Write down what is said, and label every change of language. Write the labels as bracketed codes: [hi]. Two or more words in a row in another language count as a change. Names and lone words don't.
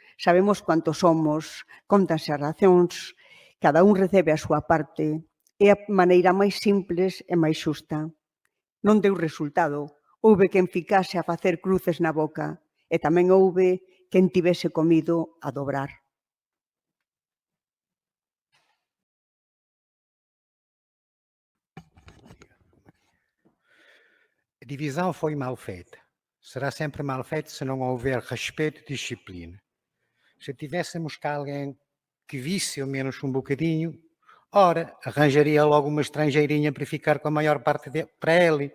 [gl] Sabemos cantos somos, contanse as racións, cada un recebe a súa parte. É a maneira máis simples e máis xusta. Non deu resultado. Houve quen ficase a facer cruces na boca e tamén houve quen tivese comido a dobrar. [pt] A divisão foi mal feita. Será sempre mal feita se não houver respeito e disciplina. Se tivéssemos cá alguém que visse ao menos um bocadinho, ora, arranjaria logo uma estrangeirinha para ficar com a maior parte para ele.